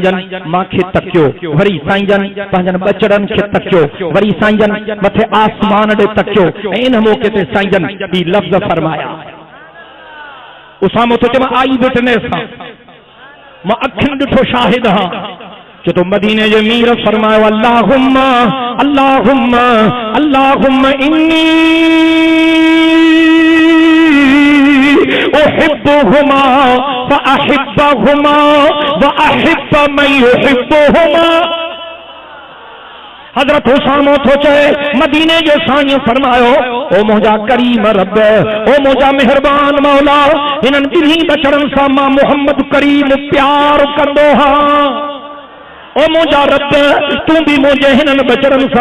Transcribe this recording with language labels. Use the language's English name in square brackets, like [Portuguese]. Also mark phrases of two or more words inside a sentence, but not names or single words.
[Sindhi] जन मांखे तकियो वरी साईं जन पंहिंजनि बचड़नि खे तकियो वरी साईं जन मथे आसमान ॾे तकियो ऐं इन मौके ते साईं जन ही लफ़्ज़ फरमाया उसामो तो चए मां [English] I witness [Sindhi] हां मां अखियुनि ॾिठो शाहिद हां कि तो मदीने जे मीर फरमायो [Arabic] اللهم اللهم اللهم إني أحبهما فأحبهما وأحب من يحبهما [Sindhi] हज़रत उसामो तो चए मदीने जे साईं फरमायो ओ मुंहिंजा करीम रब ओ मुंहिंजा मेहरबान मौला हिननि ॿिन्ही बचड़नि सां मां मोहम्मद करीम प्यार कंदो हां ओ मुंहिंजा रब तू भी मुझे हिननि बचड़नि सां